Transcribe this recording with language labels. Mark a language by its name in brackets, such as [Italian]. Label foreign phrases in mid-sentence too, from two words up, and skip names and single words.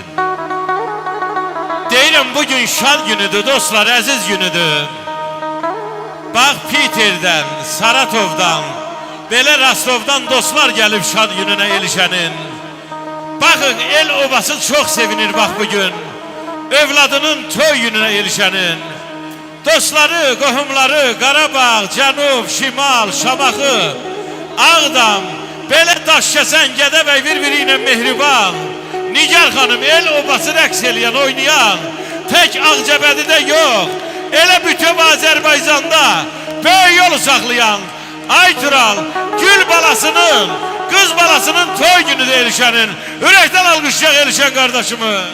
[Azerbaijani] Deyirəm bugün şad günüdür dostlar, əziz günüdür. Bax Piterdən, Saratovdan, belə Rostovdan dostlar gəlib şad gününə Elşənin. [Turkish] Bakın el obası çok sevinir bak bugün. Evladının toy gününe erişenin. [Azerbaijani] Dostları, qohumları, Qarabağ, Cənub, Şimal, Şamaxı, Ağdam, belə daş kəsən Gədəbəy bir-biri ilə mehriban. Nigar xanım el obası rəqs eləyən, oynayan, tək Ağcabədidə yox, elə bütün Azərbaycanda böyük yolu saxlayan Aytural, gül balasının, qız balasının toy günü də erişənin, ürəkdən alqışlayaq erişən qardaşımı.